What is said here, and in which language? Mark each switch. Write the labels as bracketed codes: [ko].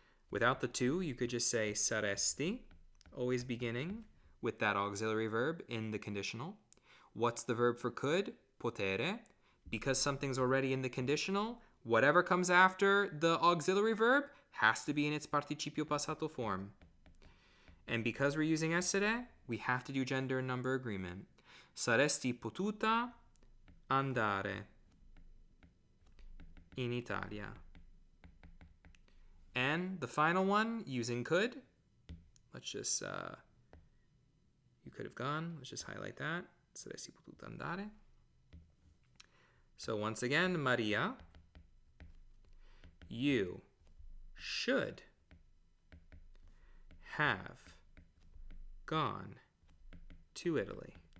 [en] Without the tu, you could just say saresti, always beginning with that auxiliary verb in the conditional. What's the verb for could? Potere. Because something's already in the conditional, whatever comes after the auxiliary verb has to be in its participio passato form. And because we're using essere, we have to do gender and number agreement. [it] Saresti potuta andare in Italia. [en] And the final one, using could. Let's just, you could have gone. Let's just highlight that. [it] Saresti potuta andare. [en] So once again, Maria, you should have gone to Italy.